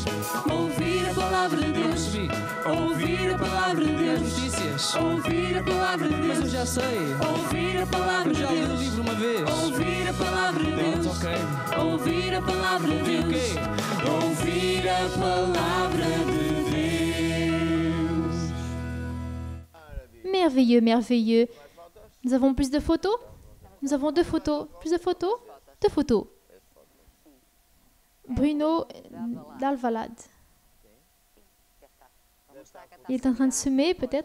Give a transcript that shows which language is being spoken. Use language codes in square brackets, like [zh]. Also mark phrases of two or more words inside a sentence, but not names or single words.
[pt] Ouvir a palavra de Deus. Ouvir a palavra de Deus. Notícias. Ouvir a palavra de Deus. Mas eu já sei. Ouvir a palavra de Já li o Deus. livro uma vez. Ouvir a palavra de Deus. Pronto, ok. Ouvir a palavra de Deus. O quê? Ouvir a palavra de Deus. [fr] Merveilleux, merveilleux. Nous avons plus de photos? Nous avons deux photos. Plus de photos? Deux photos. Bruno d'Alvalade. Il est en train de semer, peut-être.